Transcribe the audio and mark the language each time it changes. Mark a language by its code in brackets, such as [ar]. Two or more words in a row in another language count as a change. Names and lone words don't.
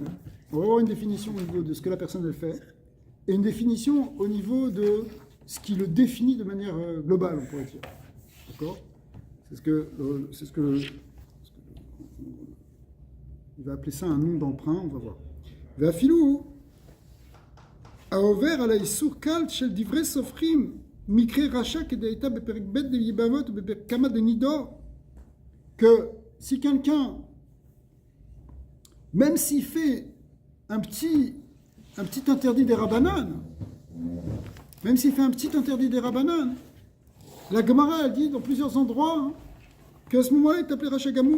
[fr] On va avoir une définition au niveau de ce que la personne elle fait et une définition au niveau de ce qui le définit de manière globale, on pourrait dire. D'accord? Il va appeler ça un nom d'emprunt, on va voir. [he] ואפילו העובר על האיסור קל של דברי סופרים מקרה רשע כדאיתה בפרק ב' דייבבות ובפרק כמה דנידו, [fr] que si quelqu'un, même s'il fait un petit interdit des rabbanan, même s'il fait un petit interdit des rabbanan, la Gemara a dit dans plusieurs endroits qu'à ce moment-là il est appelé [he] רשע גמור.